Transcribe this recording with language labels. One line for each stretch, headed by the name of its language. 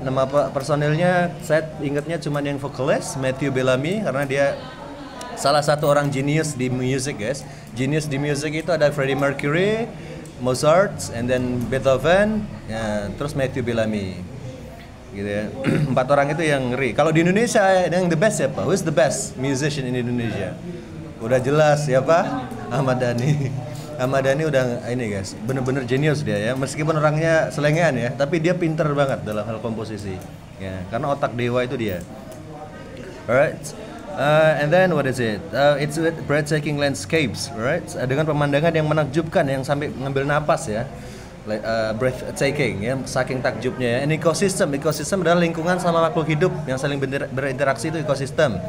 Indonesian: Nama personilnya saya ingatnya cuma yang vokalis Matthew Bellamy karena dia salah satu orang genius di music guys. Genius di music itu ada Freddie Mercury, Mozart, and then Beethoven, ya, terus Matthew Bellamy. Gitu ya. 4 orang itu yang ngeri. Kalau di Indonesia yang
English: the best
Indonesian: siapa?
English: Who's the best musician in Indonesia?
Indonesian: Udah jelas siapa? Ahmad Dhani. Ahmad Dhani udah ini guys, bener-bener jenius dia ya. Meskipun orangnya selengean ya, tapi dia pinter banget dalam hal komposisi. Ya, karena otak dewa itu dia.
English: Alright. And then what is it? It's with breathtaking landscapes, right?
Indonesian: Dengan pemandangan yang menakjubkan, yang sampai ngambil napas ya. Breathtaking ya, saking takjubnya ya. And ecosystem adalah lingkungan sama makhluk hidup yang saling berinteraksi, itu ekosistem.